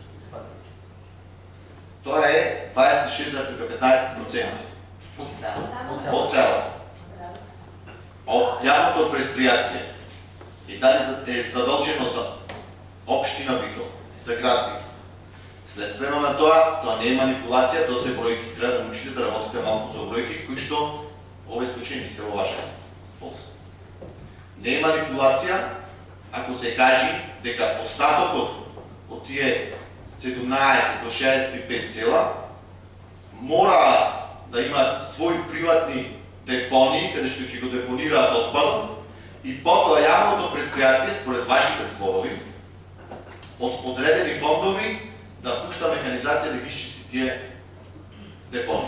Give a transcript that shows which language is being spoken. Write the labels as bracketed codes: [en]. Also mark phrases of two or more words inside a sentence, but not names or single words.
[bg] Това е 26,15% от цялата. Явното предприятие е задължено за община Битола, за град Битола. Следствено на това не е манипулация, то се бройки. Трябва да научите да работите малко за бройки, [mk] кои што овој случај не се во ваша полза. Не е манипулација ако се каже дека остатокот од тие 17 до 65 села мора да имаат своји приватни депони, каде што ќе го депонираат отпадот, и потоа јавното предпријатие, според вашите зборови, од одредени фондови да пушта механизација да ги изчисти тие депони.